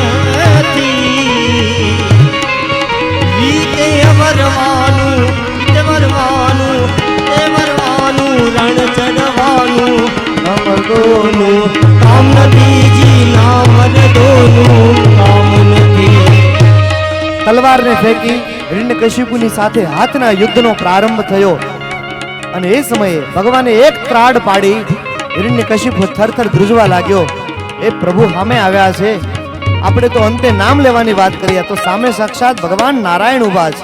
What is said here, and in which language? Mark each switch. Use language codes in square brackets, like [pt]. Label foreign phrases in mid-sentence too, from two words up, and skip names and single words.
[gu] रण चढ़वानु अमर दोनु काम नदीजी नामर दोनु काम नदी તલવારને ફેંકી હિરણ્યકશિપુની સાથે હાથના યુદ્ધનો પ્રારંભ થયો અને એ સમયે ભગવાને એક ત્રાડ પાડી હિરણ્યકશિપુ થરથર ધ્રુજવા લાગ્યો. એ પ્રભુ સામે આવ્યા છે. આપણે તો અંતે નામ લેવાની વાત કરીએ તો સામે સાક્ષાત ભગવાન નારાયણ ઉભા છે.